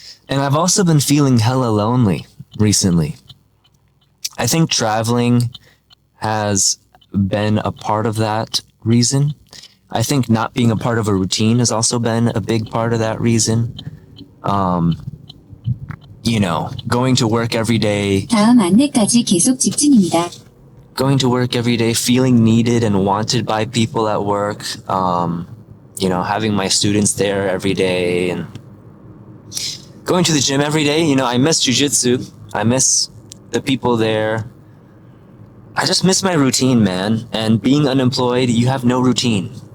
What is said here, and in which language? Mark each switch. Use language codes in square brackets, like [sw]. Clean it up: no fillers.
[en] And I've also been feeling hella lonely recently. I think traveling has been a part of that reason. I think not being a part of a routine has also been a big part of that reason. You know, going to work every day. [ko] 다음 안내까지 계속 직진입니다. [en] Going to work every day, feeling needed and wanted by people at work. You know, having my students there every day and going to the gym every day. You know, I miss jujitsu. I miss the people there. I just miss my routine, man. And being unemployed, you have no routine.